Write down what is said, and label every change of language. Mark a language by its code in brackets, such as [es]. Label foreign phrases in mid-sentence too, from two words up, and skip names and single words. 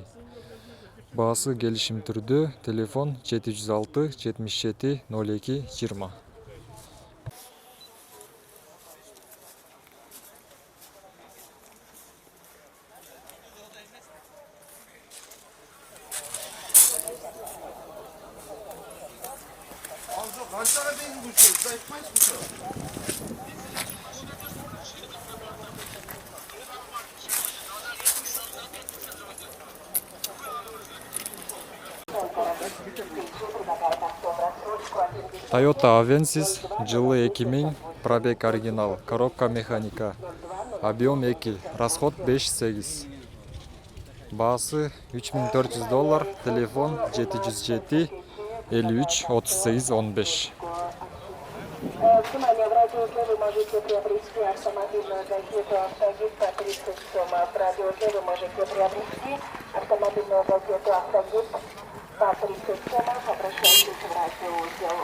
[ky] Баасы келишим түрдө, телефон 706 77 02 20. [kk] Қаншаға дейін көшеді? Сіз айтпайсыз ба? [ru] Toyota Avensis, жылы 2000, пробег оригинал, коробка механика, объем 2, расход 5.8. [ky] Баасы $3400, телефон 707 53 38 15. [ru] Внимание, в радиоузле вы можете приобрести автомобильную газету «Автогид» по 30 сомов. В радиоузле вы можете приобрести автомобильную газету «Автогид» по 30 сомов. Обращайтесь в радиоузел.